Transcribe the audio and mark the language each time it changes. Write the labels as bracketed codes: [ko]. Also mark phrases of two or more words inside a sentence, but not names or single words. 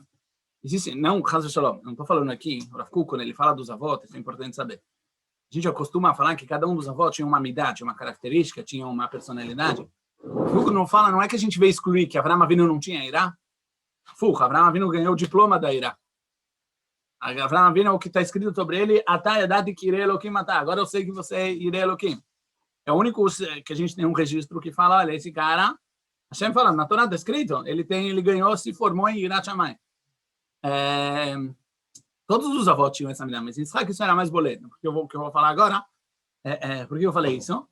[pt] Existe, não, [he] חס ושלום, [pt] não estou falando aqui, o Rav Kuk, quando ele fala dos avós, isso é importante saber. A gente acostuma falar que cada um dos avós tinha uma midá, tinha uma característica, tinha uma personalidade. O Kuk não fala, não é que a gente veio excluir que Avraham Avinu não tinha Irá. Fuch, Avraham Avinu ganhou o diploma da Irá. Avraham Avinu, o que está escrito sobre ele, [he] עתה ידעתי כי ירא אלוקים אתה. [pt] Agora eu sei que você é [he] ירא אלוקים. [pt] É o único que a gente tem um registro que fala, olha, esse cara, Hashem fala, na Torá está escrito, ele ganhou, se formou em [he] יראת שמים. [pt] Todos os avós tinham essa medida, mas Yitzhak isso era mais boleto. Porque o que eu vou falar agora, por que eu falei isso?